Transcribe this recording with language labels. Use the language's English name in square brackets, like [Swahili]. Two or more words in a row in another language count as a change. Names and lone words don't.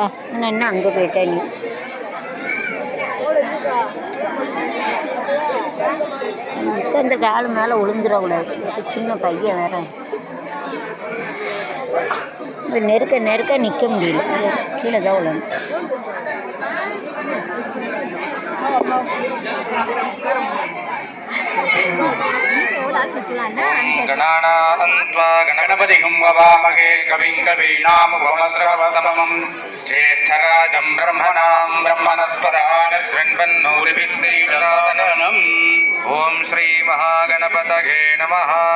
[Tamil] இன்னும் என்ன அங்கே போயிட்டே நீ. இந்த கால் மேலே விழுந்துடக்கூடாது. சின்ன பையன் வேற. இப்போ நெருக்க நெருக்க நிற்க முடியல, கீழே தான் விழணும். [Sanskrit] गणपतिं ववामहे कविं कवीनामुपमश्रवस्तमम् ज्येष्ठराजं ब्रह्मणां ब्रह्मणस्पदान् शृण्वन्नोतिभिः श्रीप्रसादनम् ॐ श्रीमहागणपतये नमः।